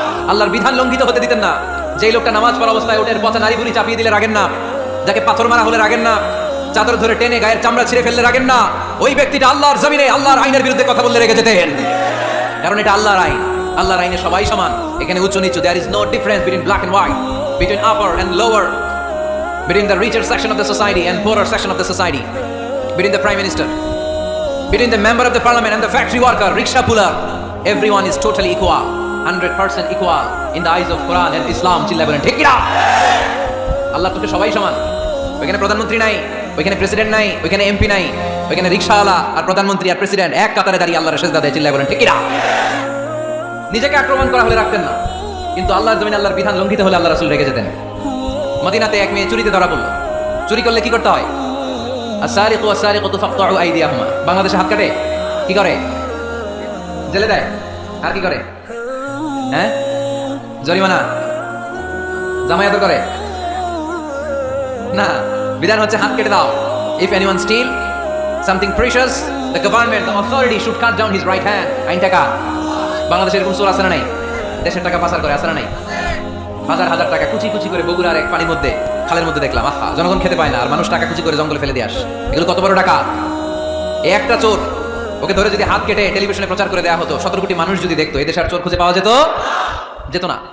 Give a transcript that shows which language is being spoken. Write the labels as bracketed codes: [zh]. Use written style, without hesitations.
[bn] আল্লাহর বিধান লঙ্ঘিত হতে দিতেন না। যেই লোকটা নামাজ পড়া অবস্থায় উটের পচা নারী ভুঁড়ি চাপিয়ে দিলে রাগেন না, যাকে পাথর মারা হলে রাগেন না, চাদর ধরে টেনে গায়ের চামড়া ছিঁড়ে ফেললে রাগেন না, ওই ব্যক্তিটা আল্লাহর জমিনে আল্লাহর আইনের বিরুদ্ধে কথা বললে রেগে যেতেন। কারণ এটা আল্লাহর আইন, আল্লাহর আইনে সবাই সমান। এখানে উচ্চ নিচু, [en] there is no difference between black and white, between upper and lower, between the richer section of the society and poorer section of the society, between the prime minister, between the member of the parliament and the factory worker, rickshaw puller. Everyone is totally equal, 100% equal in the eyes of Quran and Islam. [bn] চিল্লায় বলেন ঠিক কিনা? আল্লাহর চোখে সবাই সমান। ওইখানে প্রধানমন্ত্রী নাই, ওইখানে প্রেসিডেন্ট নাই, ওইখানে এমপি নাই, ওইখানে রিকশাওয়ালা আর প্রধানমন্ত্রী আর প্রেসিডেন্ট এক কাতারে দাঁড়িয়ে আল্লাহর সেজদা দেয়। চিল্লায় বলেন ঠিক কিনা? নিজেকে আক্রমণ করা হলে রাখতেন না, কিন্তু আল্লাহর জমিনে আল্লাহর বিধান লঙ্ঘিত হলে আল্লাহ রাসূল রেগে যেতেন। মদিনাতে এক মেয়ে চুরিতে ধরা পড়ল। চুরি করলে কি করতে হয়? [ar] আস-সারিকু ওয়াস-সারিকাতু ফাকতাউ আইদিয়াহুমা। [bn] বাংলাদেশে হাত কাটে, কি করে? জেলে দেয়। আর কি করে? হ্যাঁ, জরিমানা, জামায়াত করে না। বিধান হচ্ছে হাত কেটে দাও। [en] If anyone steal something precious, the government, the authority should cut down his right hand. [bn] আইন টাকা। বাংলাদেশে এরকম চোর আছে না নাই? দেশের টাকা পাচার করে আছে না নাই? হাজার হাজার টাকা কুচি কুচি করে বগুড়ার এক পানির মধ্যে, খালের মধ্যে দেখলাম। আহা, জনগণ খেতে পায় না, আর মানুষ টাকা কুচি করে জঙ্গলে ফেলে দিয়ে আসে। এগুলো কত বড় টাকা! এই একটা চোর, ওকে ধরে যদি হাত কেটে টেলিভিশনে প্রচার করে দেওয়া হতো, 17 কোটি মানুষ যদি দেখতো, এই দেশে আর চোর খুঁজে পাওয়া যেত না।